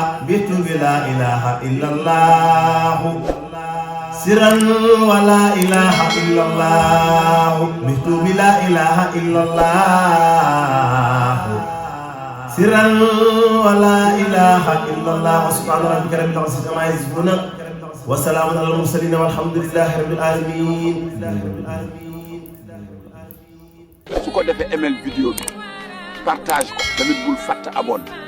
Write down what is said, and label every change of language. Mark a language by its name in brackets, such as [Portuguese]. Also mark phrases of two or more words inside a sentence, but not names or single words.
[Arabic] بت بلا إله إلا الله سرا ولا إله إلا الله. بت بلا إله إلا الله سرا ولا إله إلا الله. سبحان ربك رب العزة عما يصفون وسلام على المرسلين والحمد لله رب العالمين. [Wolof] su ko defee ml vidéo bi partage ko tamit bul fàtte abonné.